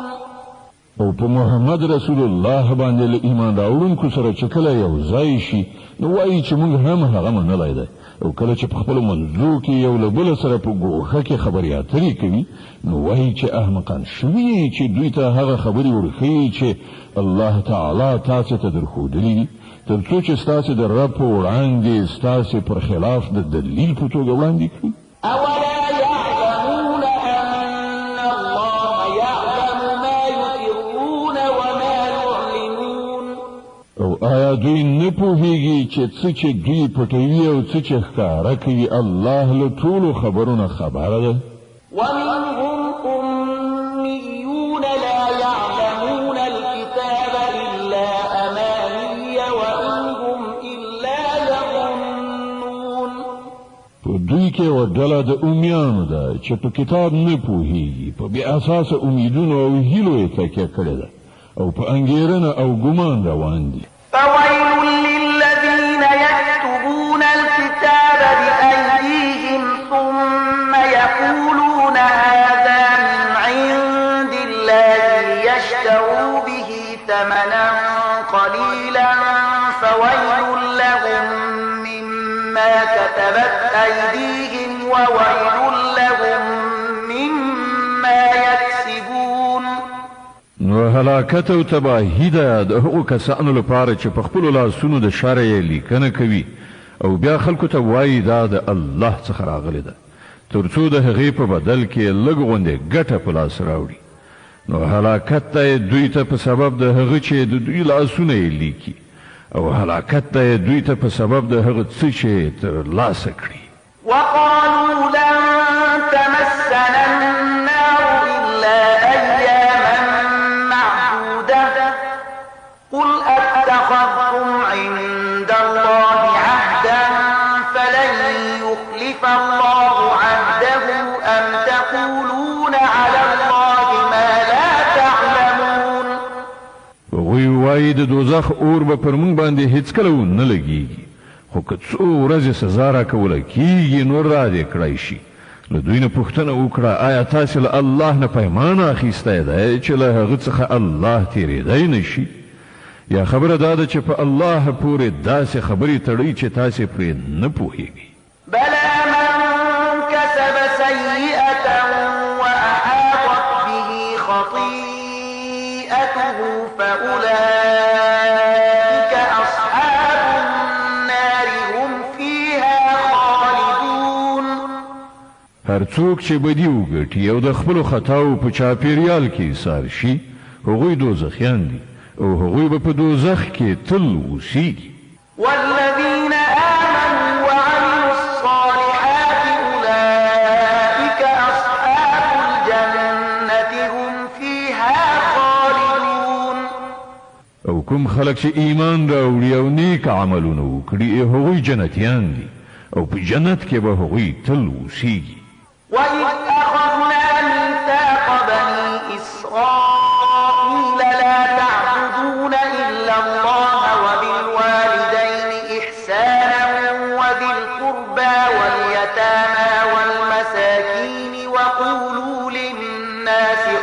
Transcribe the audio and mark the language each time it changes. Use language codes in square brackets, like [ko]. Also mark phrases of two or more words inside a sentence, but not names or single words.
[ps] او په محمد رسول الله باندې له ایمان راوړونکو سره چې کله یو ځای شي نو وایي چې موږ هم هغه منلی دی او کله چې په خپلو منځو کې یو له بله سره په ګوښه کې خبرې اترې کوي نو وایي چې احمقان شوي چې دوی ته هغه خبرې ورښیي چې الله تعالی تاسې ته درښودلي دي تر څو چې ستاسې د رب په وړاندې ستاسې پر خلاف د دلیل په توګه وړاندې کړي [ar] أولا يعلمون أن الله يعلم ما يسرون وما يعلنون [ps] او آیا دوی نه پوهیږي چې څه چې دوی پټوي او څه چې ښکاره کوي الله له ټولو خبرونه خبره ده [ar] ومنهم أميون لا يعلمون الكتاب إلا أماني وإن هم إلا يظنون [ps] په دوی کې یو ډله د امیانو ده چې په کتاب نه پوهیږي، په بې اساسه امیدونو او هیلو یې تکیه کړې ده او په انګېرنه او ګمان روان دي. [ar] فويل للذين يكتبون الكتاب بأيديهم ثم يقولون هذا من عند الله ليشتروا به ثمنا قليلا فويل لهم مما كتبت أيديهم وويل لهم مما يكسبون. [ps] نو هلاکت او تباهی ده د هغو کسانو لپاره چې په خپلو لاسونو د شر یې لیکنه کوي او بیا خلکو ته وایي دا د الله څخه راغلی ده، تر څو د هغې په بدل کې لږ غوندې ګټه په لاس راوړي. نو هلاکت ته دوی ته په سبب د هغه چې د دوی لاسونه یې لیکي، او هلاکت ته دوی ته په سبب د هغه څه چې ترلاسه کړي. [ar] وقالوا لن تمسنا النار إلا أياما معدودة قل أتخذتم عند الله عهدا فلن يخلف الله عهده أم تقولون على الله ما لا تعلمون. [ps] وی وای د دوزخ اور به پر مونږ باندې هیڅکله نه لګیږي، خو که څو ورځې سزا راکوله کیږي نو را دې کړی شي. له دوی نه پوښتنه وکړه آیا تاسې له الله نه پیمان اخیستی دی چې له هغه څخه الله تېرېدی نه شي؟ یا خبره دا ده چې په الله پورې داسې خبرې تړئ چې تاسې پرې نه پوهیږئ. [ar] بلى من كسب سيئة وأحاطت به خطيئته فأولئك أصحاب النار هم فيها خالدون. [ps] هر څوک چې بدي وګټي او د خپلو خطاو په چاپېریال کې ایسار شي هغوی دوزخیان دي او هغوی به په دوزخ کې تل اوسیږي. [ar] والذين آمنوا وعملوا الصالحات أولئك أصحاب الجنة هم فيها خالدون. [ps] او کوم خلک چې ایمان راوړي او نیک عملونه وکړي هغوی جنتیان دي او په جنت کې به هغوی تل اوسیږي. [ar] وإذ أخذنا ميثاق بني إسرائيل لا تعبدون إلا الله وبالوالدين إحسانا وذي القربى واليتامى والمساكين وقولوا للناس